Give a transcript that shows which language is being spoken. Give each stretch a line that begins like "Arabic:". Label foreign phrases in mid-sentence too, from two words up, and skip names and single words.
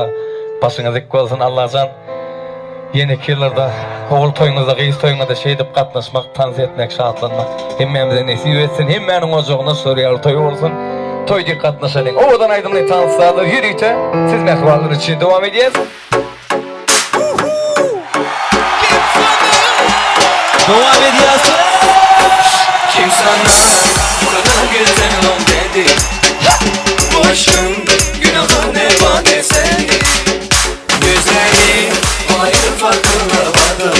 Turkmen: Başyňyz dik bolsun Allahjan. Ýene ýyllarda ogul toýuňyzda, gyýys toýuňyzda şeýdip gatnaşmak, tans etmek, şatlanmak. Hemmemize nesip etsin. Hemmäniň ojagyna sorýaly toý bolsun. Toýda gatnaşalyň. Owadan aýdymly tanslar ýürüýte. Siz mehribanlyk üçin dowam edýäs.
Turkish: Devam ediyorsun. Kim sana bu kadar güzel ol dedi? Bu aşkın günahı ne bana seni? Gözleri hayır farkına vardım.